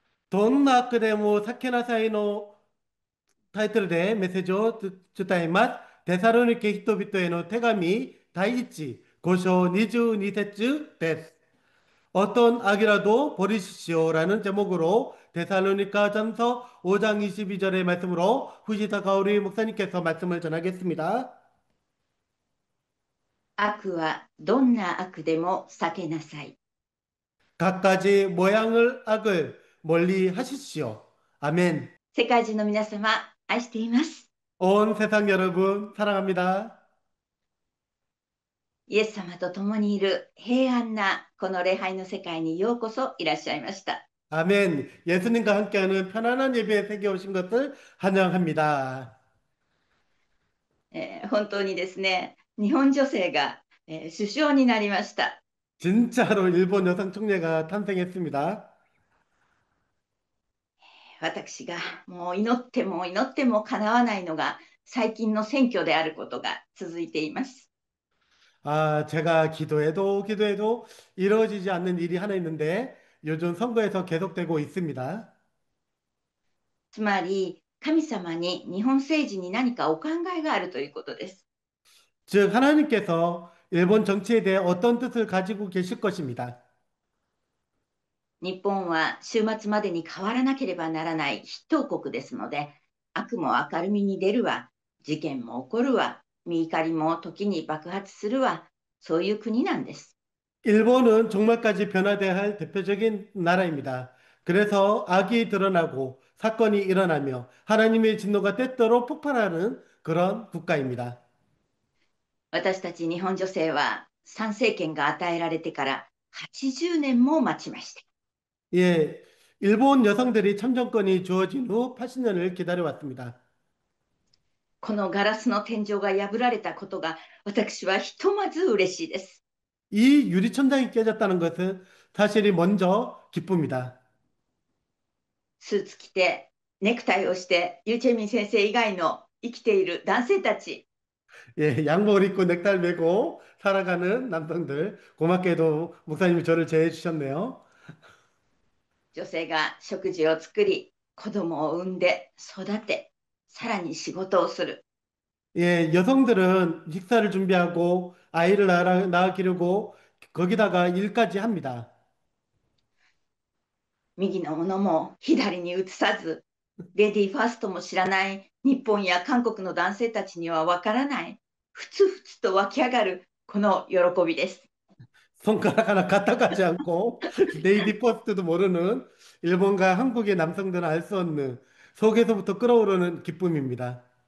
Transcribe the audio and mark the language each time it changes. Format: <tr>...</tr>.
<ja>どんな悪でも避けなさいのタイトルでメッセージを伝えます。テサロニケ人々への手紙第1、5章22節です。</ja> <ko>어떤 악이라도 버리십시오라는 제목으로 데살로니가 전서 5장 22절의 말씀으로 후시다 가오리 목사님께서 말씀을 전하겠습니다.</ko> <ja>悪はどんな悪でも避けなさい。</ja> <ko>갖가지 모양을 악을 멀리 하십시오. 아멘.</ko> <ja>世界中の皆様、愛しています。</ja> <ko>온 세상 여러분 사랑합니다.</ko> <ja>イエス様と共にいる平安なこの礼拝の世界にようこそいらっしゃいました。</ja> <ko>아멘. 예수님과 함께하는 편안한 예배에 새겨 오신 것을 환영합니다.</ko> <ja>本当にですね、日本女性が、首相になりました。</ja> <ko>진짜로 일본 여성 총리가 탄생했습니다.</ko> <ja>私がもう祈っても祈っても叶わないのが最近の選挙であることが続いています。</ja> <ko>아, 제가 기도해도 기도해도 이루어지지 않는 일이 하나 있는데 요즘 선거에서 계속되고 있습니다.</ko> <ja>つまり神様に日本政治に何かお考えがあるということです。</ja> <ko>즉, 하나님께서 일본 정치에 대해 어떤 뜻을 가지고 계실 것입니다.</ko> <ja>日本は週末までに変わらなければならない筆頭国ですので、悪も明るみに出るわ、事件も起こるわ、見怒りも時に爆発するわ、そういう国なんです。</ja> <ko>일본은 종말까지 변화돼야 할 대표적인 나라입니다. 그래서 악이 드러나고 사건이 일어나며 하나님의 진노가 때때로 폭발하는 그런 국가입니다.</ko> <ja>私たち日本女性は参政権が与えられてから80年も待ちました。</ja> <ko>예, 일본 여성들이 참정권이 주어진 후 80년을 기다려왔습니다.</ko> <ja>このガラスの天井が破られたことが私はひとまず嬉しいです。</ja> <ko>이 유리천장이 깨졌다는 것은 사실이 먼저 기쁩니다.</ko> <ja>スーツ着てネクタイをしてユーチェミン先生以外の生きている男性たち、</ja> <ko>예, 양복을 입고 넥타이를 메고 살아가는 남성들, 고맙게도 목사님이 저를 제해 주셨네요.</ko> <ja>女性が食事を作り、子供を産んで育て、さらに仕事をする。</ja> <ko>예, 여성들은 식사를 준비하고 아이를 낳아 기르고 거기다가 일까지 합니다.</ko> <ja>右のものも左に移さず、レディーファーストも知らない日本や韓国の男性たちにはわからない、ふつふつと湧き上がるこの喜びです。</ja> <ko>손가락 하나 갖다 가지 않고 레이디 퍼스트도 모르는 일본과 한국의 남성들은 알 수 없는 속에서부터 끓어오르는 기쁨입니다.</ko>